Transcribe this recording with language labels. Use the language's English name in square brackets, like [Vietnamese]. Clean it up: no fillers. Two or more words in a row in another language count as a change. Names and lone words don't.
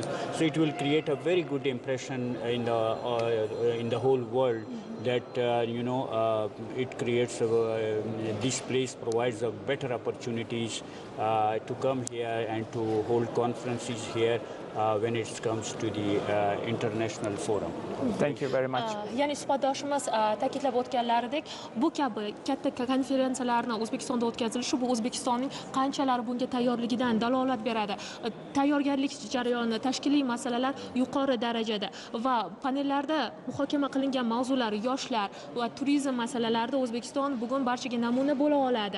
[English] So it will create a very good impression in the whole world that it creates this place provides a better opportunities to come here and to hold conferences here when it comes to the international forum. Thank you very much. [Uzbek] Ya'ni suhbatdoshimiz ta'kidlab o'tganlaridek, bu kabi katta konferensiyalarni O'zbekistonda o'tkazilishi bu O'zbekistonning qanchalar bunga tayyorligidan dalolat beradi. Tayyorgarlik jarayoni, tashkiliy masalalar yuqori darajada va panellarda muhokama qilingan mavzular yoshlar va turizm masalalarida O'zbekiston bugun barchaga namuna bo'la oladi.